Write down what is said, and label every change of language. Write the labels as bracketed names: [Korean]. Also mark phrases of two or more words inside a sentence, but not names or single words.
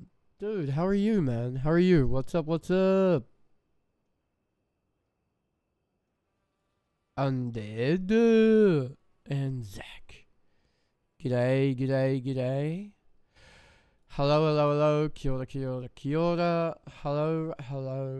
[English] Dude, how are you, man? How are you? What's up, what's up? Undead and Zach. G'day, g'day, g'day. Hello, hello, hello. [Māori] Kia ora, kia ora, kia ora. [English] Hello, hello.